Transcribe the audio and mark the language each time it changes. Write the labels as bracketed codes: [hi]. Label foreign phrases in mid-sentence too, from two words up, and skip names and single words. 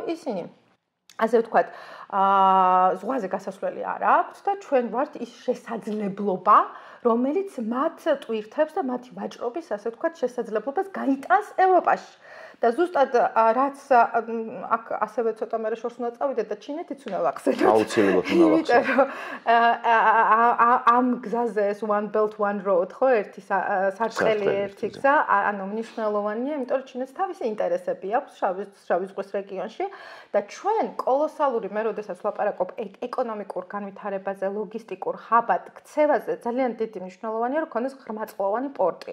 [ka] ისინი ასე ვთქვათ, ზღვაზე გასასვლელი არ აქვს და ჩვენ ვართ ის შესაძლებლობა, რომელიც მათ ტვირთებს და მათი ვაჭრობის, ასე ვთქვათ, შესაძლებლობას გაიტანს ევროპაში. და ზუსტად რაც აქ ასევე ცოტა მე შორს უნდა წავიდე და ჩინეთიც უნდა ვახსენოთ. აუცილებლად უნდა ვახსენოთ. ამ გზაზე ეს one belt one road, ხო, ერთი სარტყელი ერთი გზა, ანუ მნიშვნელოვანია, იმიტომ რომ ჩინეთს თავისი ინტერესები აქვს შავი ზღვის რეგიონში და ჩვენ კოლოსალური მე როდესაც ვლაპარაკობ ეკონომიკურ განვითარებაზე, ლოგისტიკურ ხაბად ქცევაზე, ძალიან დიდი მნიშვნელოვანია რომ ქონდეს ღრმაწყლოვანი პორტი.